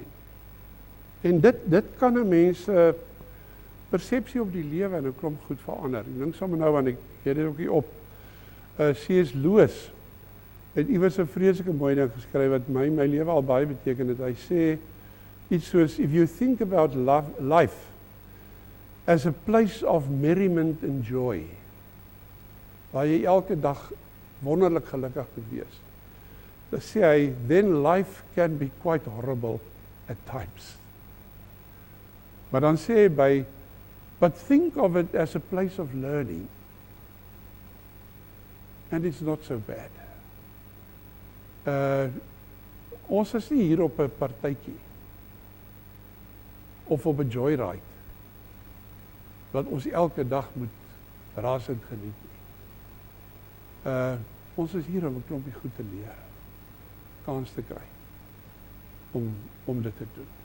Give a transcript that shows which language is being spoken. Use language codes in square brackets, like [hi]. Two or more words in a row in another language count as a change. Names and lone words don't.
[af] En dit kan 'n mens persepsie op die lewe en 'n klomp goed verander. Ek dink sommer nou, want ek het dit ook hier op. C.S. Lewis het iewers 'n vreeslike mooi ding geskryf wat my lewe al baie beteken het. Hy sê iets soos, [en] if you think about life as a place of merriment and joy, [af] waar jy elke dag wonderlik gelukkig moet wees, dan sê hy, [en] then life can be quite horrible at times. [af] Maar dan sê hy [en] but think of it as a place of learning, and it's not so bad. [af] Ons is nie hier op 'n partytjie, of op 'n joyride, wat ons elke dag moet rasend geniet nie. Ons is hier om 'n klompie goed te leer, kans te kry, om dit te doen.